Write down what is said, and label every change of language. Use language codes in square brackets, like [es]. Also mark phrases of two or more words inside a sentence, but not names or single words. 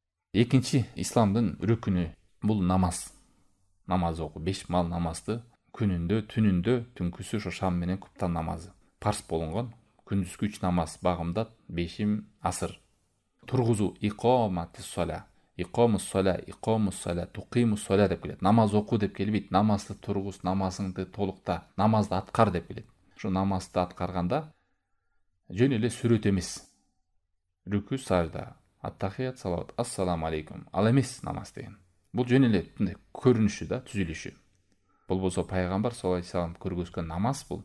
[ky] Экинчи исламдын рүкүнү бул намаз. Намаз окуу, 5 мал намазды күнүндө, түнүндө, түнкүсү ошо шам менен куптан намазы. Парс болгон күндүзгү 3 намаз багымдат, 5 асыр. [ar] Тургузу أقيموا الصلاة. أقيموا الصلاة، أقيموا الصلاة، تقيموا الصلاة [ky] деп келет. Намаз окуу деп келбейт. Намазды тургуз, намазыңды толукта, намазды аткар деп келет. Ошо намазды аткарганда жөн эле сүрөт эмес. Рүкү, сажда, аттахият, салават, [ar] السلام عليكم. [ky] Ал эмес намаз деген. Бул жөн эле көрүнүшү да, түзүлүшү. Бул болсо пайгамбар [ar] صلى الله عليه وسلم [ky] көргөзгөн намаз бул.